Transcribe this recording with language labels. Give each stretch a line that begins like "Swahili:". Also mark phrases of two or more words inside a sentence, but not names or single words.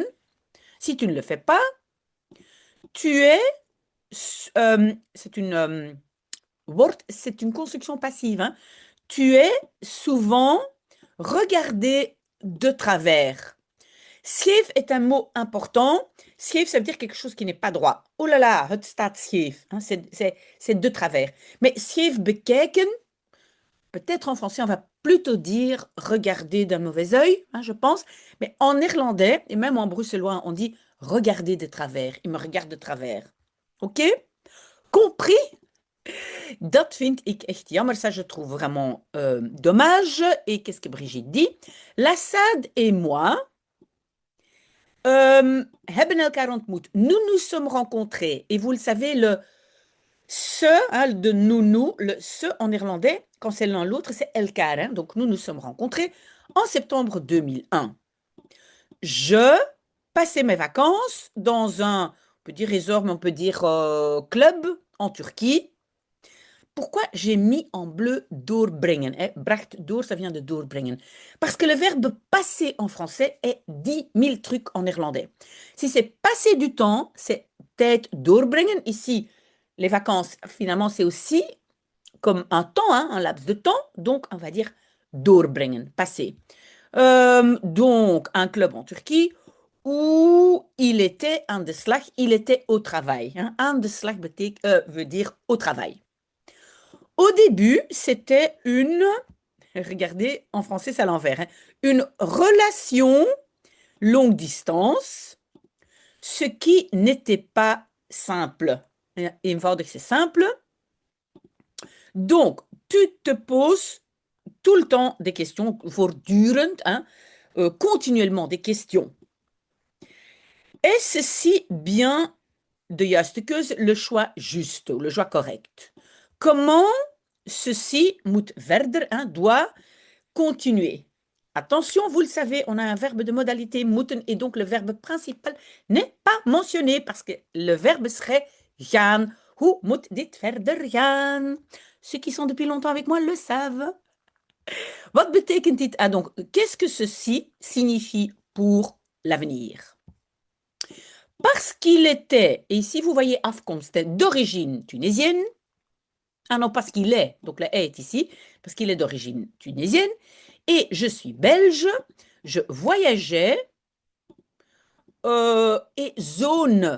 French: Si tu ne le fais pas, tu es, c'est une construction passive, hein, tu es souvent regardé de travers. Scheef est un mot important. Scheef, ça veut dire quelque chose qui n'est pas droit. Oh là là,
Dutch: het staat scheef.
French: Hein, c'est de travers.
Dutch: Mais scheef bekijken,
French: peut-être en français, on va plutôt dire regarder d'un mauvais œil, hein, je pense. Mais en néerlandais, et même en bruxellois, on dit regarder de travers. Il me regarde de travers. OK? Compris?
Dutch: Dat vind ik echt jammer.
French: Ça, je trouve vraiment dommage. Et qu'est-ce que Brigitte dit?
Dutch: Lassad
French: et moi
Dutch: hebben elkaar ontmoet.
French: Nous nous sommes rencontrés. Et vous le savez, le ce hein, de nous, le ce en néerlandais, quand c'est l'un l'autre, c'est elkaar. Hein. Donc nous nous sommes rencontrés en septembre 2001. Je passais mes vacances dans un, on peut dire resort, mais on peut dire club en Turquie. Pourquoi j'ai mis en bleu doorbrengen?
Dutch: Bracht door,
French: ça vient de doorbrengen. Parce que le verbe passer en français est 10 000 trucs en néerlandais. Si c'est passer du temps, c'est
Dutch: tijd doorbrengen.
French: Ici, les vacances, finalement, c'est aussi comme un temps, hein, un laps de temps. Donc, on va dire doorbrengen, passer. Donc, un club en Turquie où il était
Dutch: aan de slag,
French: il était au travail. Hein.
Dutch: Aan de slag
French: veut dire au travail. Au début, c'était une, regardez, en français, c'est à l'envers, hein, une relation longue distance, ce qui n'était pas simple. Eenvoudig, c'est simple. Donc, tu te poses tout le temps des questions, voortdurend, hein, continuellement des questions. Est ceci bien
Dutch: de juiste keuze,
French: le choix juste, le choix correct? Comment ceci
Dutch: moet verder,
French: hein, doit continuer? Attention, vous le savez, on a un verbe de modalité moeten et donc le verbe principal n'est pas mentionné parce que le verbe serait gaan.
Dutch: Hoe moet dit verder gaan?
French: Ceux qui sont depuis longtemps avec moi le savent.
Dutch: Wat betekent dit?
French: Ah, donc, qu'est-ce que ceci signifie pour l'avenir? Parce qu'il était, et ici vous voyez afkomst, d'origine tunisienne. Ah non, parce qu'il est, donc la est ici, parce qu'il est d'origine tunisienne. Et je suis belge, je voyageais, et zone.